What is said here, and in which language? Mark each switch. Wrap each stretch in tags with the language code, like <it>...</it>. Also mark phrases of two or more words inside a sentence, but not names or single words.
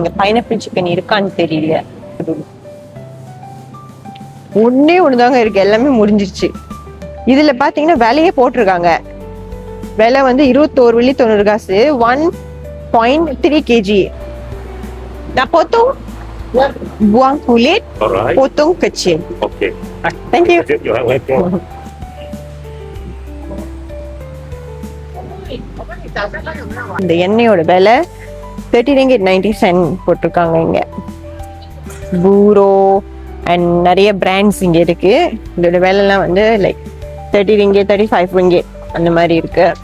<ta>இங்க பைனாப்பிள் சிக்கன் இருக்கான்னு தெரியல. ஒன்னே ஒண்ணுதாங்க இருக்கு, எல்லாமே முடிஞ்சிருச்சு. இதுல பாத்தீங்கன்னா விலையே போட்டிருக்காங்க. விலை வந்து 21 வெள்ளி 90 காசு, 1.3 kg.</ta> <ms>நான் potong buang kulit, potong kecil.</ms> <en>Okay. Thank you. You're welcome.</en> <ta>இந்த எண்ணெயோட விலை 30 ringgit 90 cents போட்டிருக்காங்க இங்க. பூரோ அண்ட் நிறைய பிராண்ட்ஸ் இங்க இருக்கு. இதோட விலைலாம் வந்து லைக் 30 ringgit 35 ringgit அந்த மாதிரி இருக்கு.</ta>